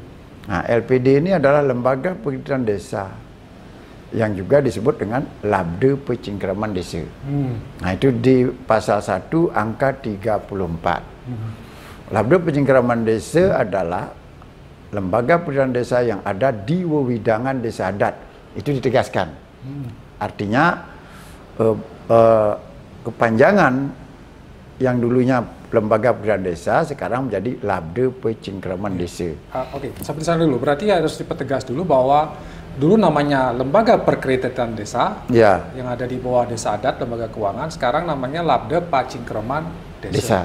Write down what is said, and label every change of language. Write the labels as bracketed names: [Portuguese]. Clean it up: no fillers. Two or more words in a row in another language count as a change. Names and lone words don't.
[Indonesian] Nah, LPD ini adalah lembaga perkreditan desa yang juga disebut dengan Labda Pencingkraman Desa. Nah, itu di pasal 1 angka 34. Labda Pencingkraman Desa adalah lembaga pemerintahan desa yang ada di wewidangan desa adat. Itu ditegaskan. Artinya kepanjangan yang dulunya lembaga pemerintahan desa sekarang menjadi Labda Pencingkraman Desa. Oke, sampai sana dulu. Berarti harus dipertegas dulu bahwa dulu namanya Lembaga Perkreditan Desa, yang ada di bawah Desa Adat, Lembaga Keuangan, sekarang namanya Labda Pencingkraman Desa.